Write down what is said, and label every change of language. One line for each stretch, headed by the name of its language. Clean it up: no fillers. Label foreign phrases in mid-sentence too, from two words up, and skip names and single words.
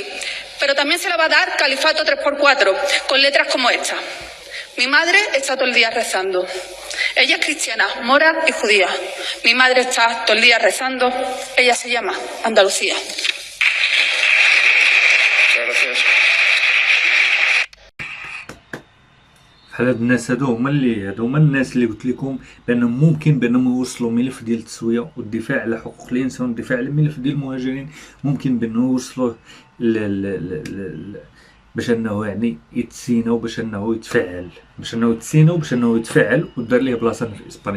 Spanish: Pero también se la va a dar Califato 3x4 con letras como esta. Mi madre está todo el día rezando. Ella es cristiana, mora y judía. Mi madre está todo el día rezando. Ella se llama Andalucía. Muchas gracias.
Arabic: بحال هاد الناس هادو هما الناس اللي قلت لكم بانهم ممكن بانهم يوصلوا ملف ديال التسويه والدفاع على حقوق الانسان والدفاع على الملف ديال المهاجرين، ممكن بانه يوصلوه باش انه يعني يتسيناو، باش انه يتفعل، باش انه يتفعل ودار ليه بلاصه في اسبانيا.